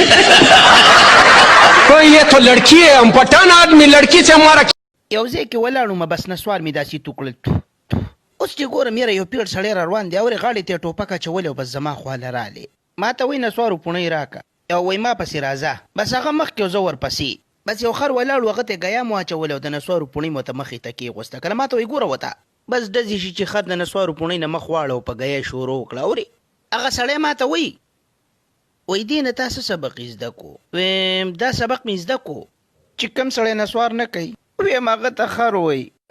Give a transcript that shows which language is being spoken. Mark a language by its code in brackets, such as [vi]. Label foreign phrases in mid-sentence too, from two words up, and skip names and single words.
[ur] کوئی یہ تو لڑکی ہے ہم پٹھان آدمی لڑکی سے ہمارا [ps] یو ځای کې ولاړو بس نسوار مې داسې توکړل اوس چې ګورم یاره یو پیړ سړی را روان دی اورې غاړې ته یې ټوپک اچولی او بس زما خواله رالی ما ته وایي نسوارو پوڼۍ راکه او وایي ما پسې راځه بس هغه مخکې او زه ورپسې بس یو خر ولاړو هغه ته ګیا مو اچولی او د نسوارو پوڼۍ مو ته مخې ته کېغوسته کله ما ته وایي ګوره وته بس ډزې شي چې خر د نسوارو پوڼۍ نه مخ واړه او په ګیا یې شروع وکړه اورې هغه سړی ما ته وایي وایي دې نه تا څه سبق یې زده کو ویم دا سبق مې زده کو چې کوم سړی نسوار نه کوي ویم هغه ته خر وایي